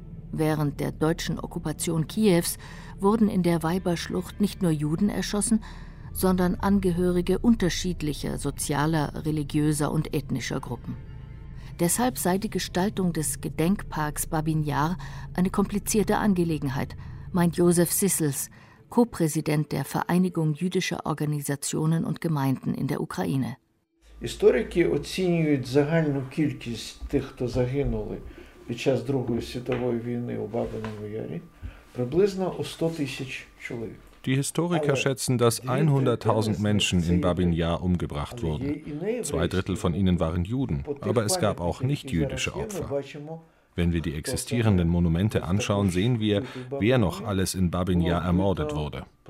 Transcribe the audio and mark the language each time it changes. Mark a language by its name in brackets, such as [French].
[German] Während der deutschen Okkupation Kiews wurden in der Weiberschlucht nicht nur Juden erschossen, sondern Angehörige unterschiedlicher sozialer, religiöser und ethnischer Gruppen. Deshalb sei die Gestaltung des Gedenkparks Babin Jar eine komplizierte Angelegenheit, meint Josef Sissels, Co-Präsident der Vereinigung jüdischer Organisationen und Gemeinden in der Ukraine. [Ukrainian] Історики оцінюють загальну кількість тих, хто загинули під час Другої світової війни у Бабиному Ярі, приблизно у 100 тисяч чоловік. [German] Die Historiker schätzen, dass 100.000 Menschen in Babin Jar umgebracht wurden. 2 Drittel von ihnen waren Juden, aber es gab auch nicht-jüdische Opfer. Wenn wir die existierenden Monumente anschauen, sehen wir, wer noch alles in Babin Jar ermordet wurde.